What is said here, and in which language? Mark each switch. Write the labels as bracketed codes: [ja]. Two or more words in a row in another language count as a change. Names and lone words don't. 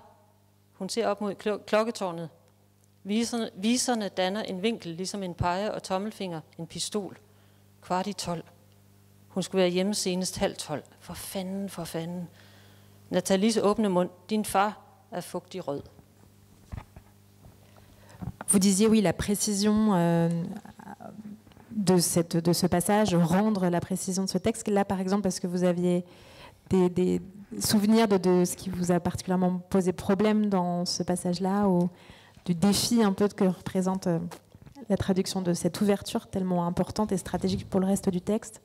[da] Hun ser op mod klokketårnet. Viserne danner en vinkel, ligesom en peger og tommelfinger, en pistol. 11:15. Hun skulle være hjemme senest 11:30. For fanden, for fanden. Nathalies åbne mund. Din far er fugtig rød. [fr] Vous disiez oui, la précision de ce passage, rendre la précision de ce texte. Là, par exemple, parce que vous aviez des souvenirs de ce qui vous a particulièrement posé problème dans ce passage-là, ou du défi un peu que représente la traduction de cette ouverture tellement importante et stratégique pour le reste du texte?